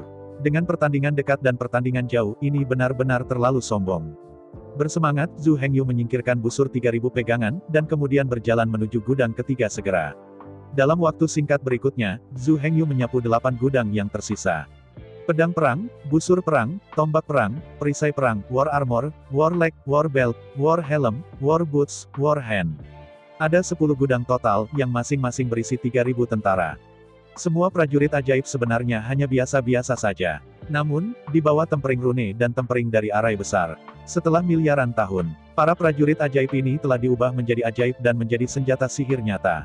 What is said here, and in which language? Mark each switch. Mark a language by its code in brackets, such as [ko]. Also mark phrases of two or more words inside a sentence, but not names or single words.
[id] Dengan pertandingan dekat dan pertandingan jauh, ini benar-benar terlalu sombong. Bersemangat, Zhu Hengyu menyingkirkan busur 3.000 pegangan, dan kemudian berjalan menuju gudang ketiga segera. Dalam waktu singkat berikutnya, Zhu Hengyu menyapu 8 gudang yang tersisa. Pedang perang, busur perang, tombak perang, perisai perang, [en] war armor, war leg, war belt, war helm, war boots, war hand. [id] Ada 10 gudang total, yang masing-masing berisi 3.000 tentara. Semua prajurit ajaib sebenarnya hanya biasa-biasa saja. Namun, di bawah [en] tempering rune [id] dan tempering dari arai besar. Setelah miliaran tahun, para prajurit ajaib ini telah diubah menjadi ajaib dan menjadi senjata sihir nyata.